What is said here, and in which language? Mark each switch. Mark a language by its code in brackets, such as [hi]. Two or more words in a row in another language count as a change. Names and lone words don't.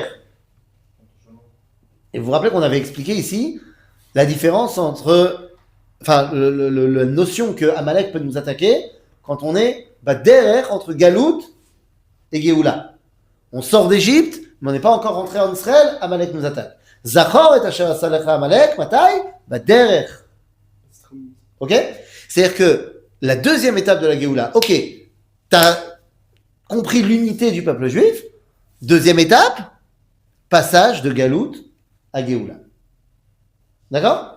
[fr] Et vous vous rappelez qu'on avait expliqué ici la différence entre, enfin, la notion que Amalek peut nous attaquer quand on est derrière entre Galout et Géoula. On sort d'Égypte, mais on n'est pas encore rentré en Israël, Amalek nous attaque. [he] זכור את אשר עשה לך עמלק מתי, [fr] derrière. Ok? C'est-à-dire que la deuxième étape de la Géoula, ok, t'as compris l'unité du peuple juif. Deuxième étape, passage de Galout à Géoula. D'accord?